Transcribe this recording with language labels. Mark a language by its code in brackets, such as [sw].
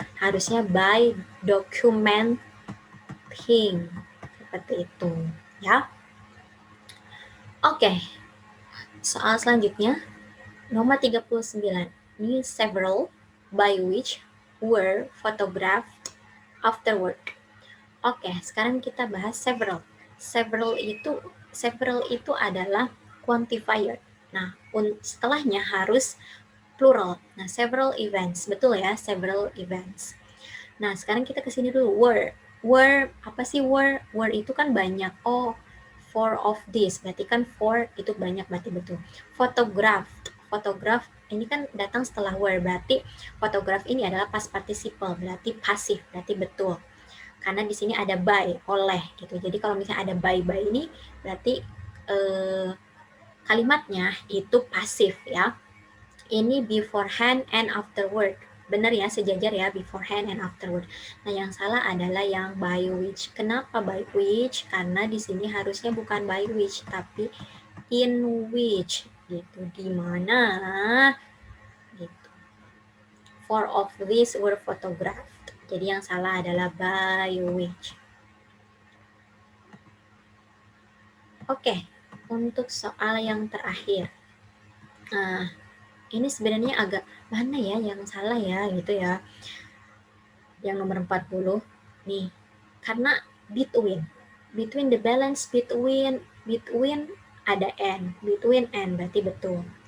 [id] Harusnya [en] by documenting. [id] Seperti itu, ya. Oke. Soal selanjutnya nomor 39. Ini [en] several by which were photographed afterward. [id] Oke, sekarang kita bahas several. Several itu adalah quantifier. Nah, setelahnya harus plural. Nah, [en] several events. [id] Betul ya, [en] several events. [id] Nah, sekarang kita ke sini dulu. Were, apa sih were? Were itu kan banyak. [en] Oh, four of this. [id] Berarti kan four itu banyak, berarti betul. Photograph ini kan datang setelah were, berarti photograph ini adalah past participle, berarti pasif, berarti betul. Karena di sini ada by, oleh gitu. Jadi kalau misalnya ada by ini berarti kalimatnya itu pasif ya. Ini [en] beforehand and afterward. [id] Benar ya, sejajar ya, beforehand and afterward. Nah, yang salah adalah yang by which. Kenapa [en] by which? [id] Karena di sini harusnya bukan by which, tapi [en] in which [id] gitu. Di mana gitu. [en] Four of these were photographed. [id] Jadi yang salah adalah by which. Oke, untuk soal yang terakhir. Nah, ini sebenarnya agak mana ya yang salah ya gitu ya. Yang nomor 40 nih. Karena [en] between the balance between [id] ada n, between n berarti betul.